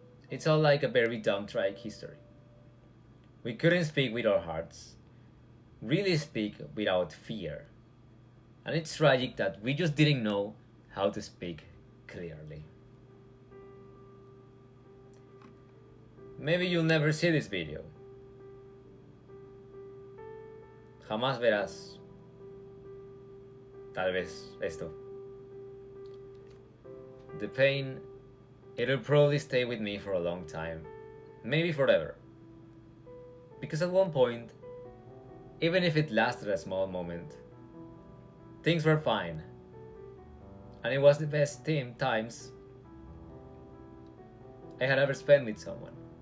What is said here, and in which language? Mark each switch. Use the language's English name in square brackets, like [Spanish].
[English] It's all like a very dumb tragic history. We couldn't speak with our hearts, really speak without fear. And it's tragic that we just didn't know how to speak clearly. Maybe you'll never see this video. [Spanish] Jamás verás, tal vez, esto. [English] The pain, it'll probably stay with me for a long time, maybe forever. Because at one point, even if it lasted a small moment, things were fine. And it was the best times I had ever spent with someone.